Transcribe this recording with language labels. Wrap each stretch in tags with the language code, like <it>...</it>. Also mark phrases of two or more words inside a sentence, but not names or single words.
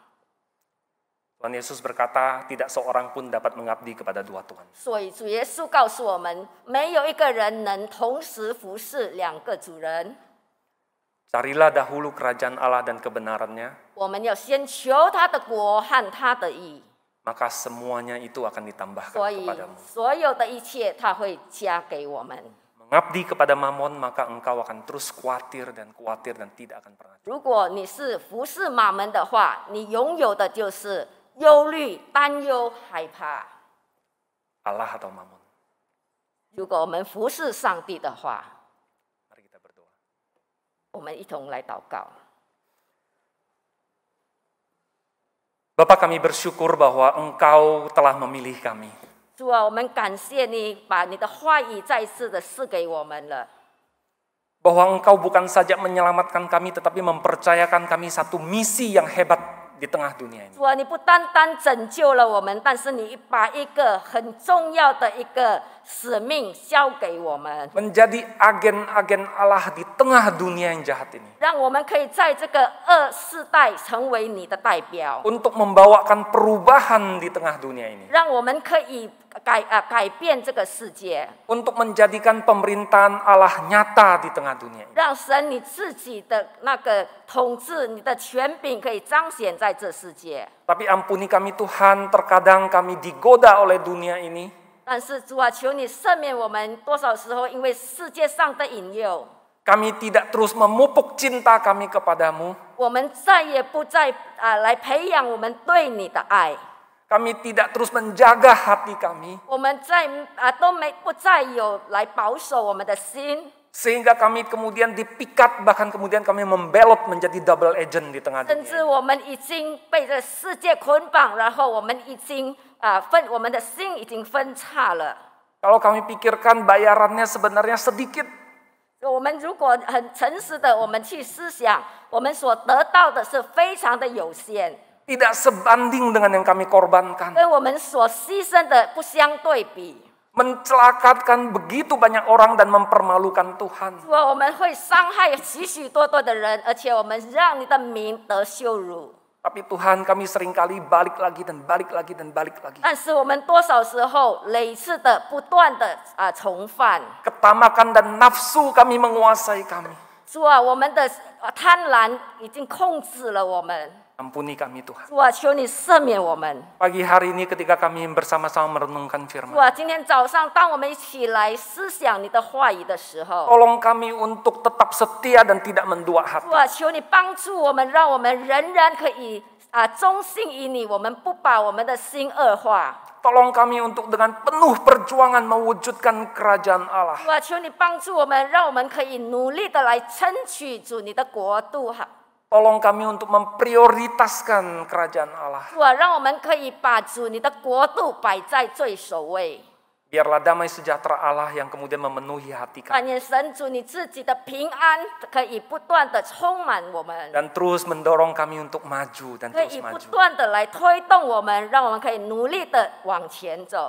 <id>Tuhan Yesus berkata, tidak seorang pun dapat mengabdi kepada dua Tuhan.</id> <zh>所以主耶稣告诉我们，没有一个人能同时服侍两个主人。</zh> <id>Carilah dahulu kerajaan Allah dan kebenarannya,</id> <zh>我们要先求他的国和他的义，</zh> <id>maka semuanya itu akan ditambahkan</id> <zh>所以</zh> <id>kepadamu.</id> <zh>所有的一切他会加给我们。</zh> <id>Mengabdi kepada Mammon, maka engkau akan terus khawatir dan tidak akan pernah.</id> <zh>如果你是服侍马门的话，你拥有的就是忧虑、担忧、害怕。</zh> <id>Allah atau Mammon.</id> <zh>如果我们服侍上帝的话，</zh> <id>Mari kita berdoa.</id> <zh>我们一同来祷告。</zh> <id>Bapa, kami bersyukur bahwa Engkau telah memilih kami.</id> <zh>主啊，我们感谢你把你的话语再次的赐给我们了。</zh> <id>Bahwa Engkau bukan saja menyelamatkan kami, tetapi mempercayakan kami satu misi yang hebat di tengah dunia ini.</id> <zh>主啊，你不单单拯救了我们，但是你把一个很重要的一个使命交给我们，</zh> <id>Menjadi agen-agen Allah di tengah dunia yang jahat ini.</id> <zh>让我们可以在这个世代成为你的代表，</zh> <id>Untuk membawakan perubahan di tengah dunia ini.</id> <zh>让我们可以改变这个世界，</zh> <id>Untuk menjadikan pemerintahan Allah nyata di tengah dunia ini.</id> <zh>让神你自己的那个统治、你的权柄可以彰显在这世界。</zh> <id>Tapi ampuni kami Tuhan, terkadang kami digoda oleh dunia ini.</id> <zh>但是主啊，求你赦免我们，多少时候因为世界上的引诱，</zh> <id>Kami tidak terus memupuk cinta kami kepadamu.</id> <zh>我们再也不再来培养我们对你的爱。</zh> <id>Kami tidak terus menjaga hati kami.</id> <zh>我们不再有来保守我们的心，</zh> <id>Sehingga kami kemudian dipikat, bahkan kemudian kami membelot menjadi</id> <en>double agent</en> <id>di tengah</id> <zh>甚</zh> <id>dunia.</id> <zh>至我们已经被这世界捆绑，然后我们已经我们的心已经分叉了。</zh> <id>Kalau kami pikirkan bayarannya sebenarnya sedikit,</id> <zh>我们如果很诚实的，我们去思想，我们所得到的是非常的有限，</zh> <id>tidak sebanding dengan yang kami korbankan.</id> <zh>跟我们所牺牲的不相对比。</zh> <id>Mencelakakan begitu banyak orang dan mempermalukan Tuhan.</id> <zh>主啊，我们会伤害许许多多的人，而且我们让你的名得羞辱。</zh> <id>Tapi Tuhan, kami seringkali balik lagi dan balik lagi dan balik lagi.</id> <zh>但是我们多少时候累次的不断的重犯。</zh> <id>Ketamakan dan nafsu kami menguasai kami.</id> <zh>主啊，我们的贪婪已经控制了我们。</zh> <id>Ampuni kami Tuhan.</id> <zh>主啊，求你赦免我们。</zh> <id>Pagi hari ini ketika kami bersama-sama merenungkan</id> <zh>主</zh> <id>firman,</id> <zh>啊，今天早上当我们一起来思想你的话语的时候，</zh> <id>tolong kami untuk tetap setia dan tidak mendua hati.</id> <zh>主啊，求你帮助我们，让我们仍然可以忠心于你，我们不把我们的心恶化。</zh> <id>Tolong kami untuk dengan penuh perjuangan mewujudkan kerajaan Allah.</id> <zh>主啊，求你帮助我们，让我们可以努力的来争取主你的国度。</zh> <id>Tolong kami untuk memprioritaskan kerajaan Allah.</id> <zh>主啊，让我们可以把主你的国度摆在最首位。</zh> <id>Biarlah damai sejahtera Allah yang kemudian memenuhi hati kami.</id> <zh>但愿神主你自己的平安可以不断的充满我们，</zh> <id>Dan terus mendorong kami untuk maju dan</id> <zh>可</zh> <id>terus</id> <zh>以不</zh> <id>maju.</id> <zh>断的来推动我们，让我们可以努力的往前走。</zh>